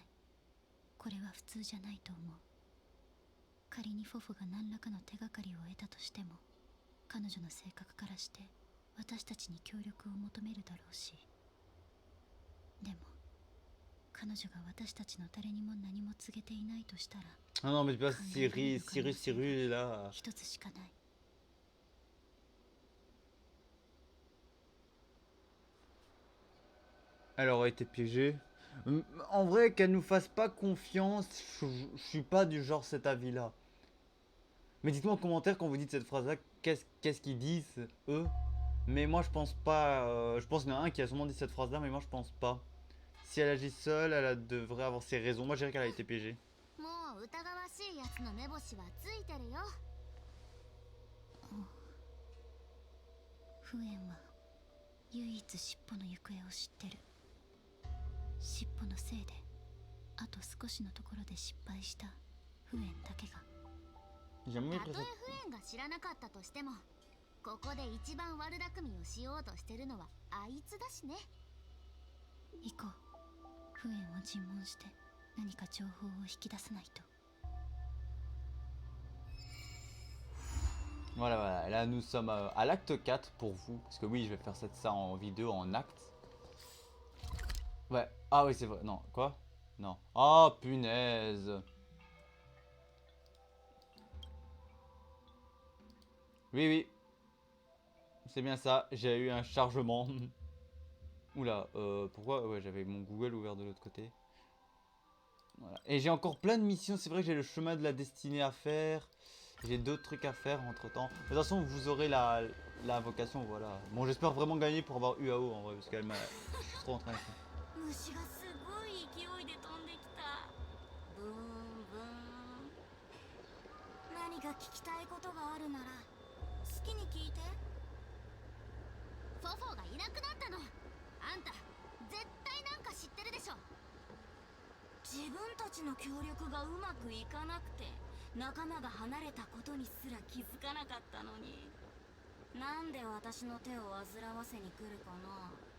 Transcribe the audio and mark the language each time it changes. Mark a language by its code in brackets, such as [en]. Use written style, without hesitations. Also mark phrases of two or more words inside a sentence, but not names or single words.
[ja] これは普通じゃないと思う。仮にフォフォが何らかの手がかりを得たとしても彼女の性格からして私たちに協力を求めるだろうし。でも彼女が私たちの誰にも何も告げていないとしたら [fr] Ah non mais c'est pas Cyrus là. [ja] 一つしかない。 [fr] Elle aurait été piégée. En vrai, qu'elle nous fasse pas confiance, je suis pas du genre cet avis-là. Mais dites-moi en commentaire quand vous dites cette phrase-là, qu'est-ce qu'ils disent, eux. Mais moi je pense pas, je pense qu'il y en a un qui a sûrement dit cette phrase-là, mais moi je pense pas. Si elle agit seule, devrait avoir ses raisons. Moi je dirais qu'elle a été piégée. [ja] もう疑わしいやつの目星はついてるよ。フエンは唯一尻尾の行方を知ってる。尻尾のせいであと少しのところで失敗したフエンだけが。たとえフエンが知らなかったとしてもここで一番悪巧みをしようとしてるのはあいつだしね。行こう。フエンを尋問して何か情報を引き出さないと。 [fr] Voilà, voilà. Et là, nous sommes à l'acte 4 pour vous. Parce que oui, je vais faire ça en vidéo, en acte. Ouais. Ah oui, c'est vrai. Non, quoi? Non. Oh, punaise. Oui, oui. C'est bien ça. J'ai eu un chargement. Oula, pourquoi? Ouais, j'avais mon Google ouvert de l'autre côté. Voilà. Et j'ai encore plein de missions. C'est vrai que j'ai le chemin de la destinée à faire. J'ai d'autres trucs à faire entre temps. De toute façon, vous aurez la invocation. Voilà. Bon, j'espère vraiment gagner pour avoir UAO en vrai. Parce qu'elle m'a. Je suis trop en train de. [ja] 虫がすごい勢いで飛んできた。ブーンブーン。何か聞きたいことがあるなら好きに聞いて。フォフォがいなくなったの。あんた絶対なんか知ってるでしょ。自分たちの協力がうまくいかなくて仲間が離れたことにすら気づかなかったのに、なんで私の手を煩わせに来るかな。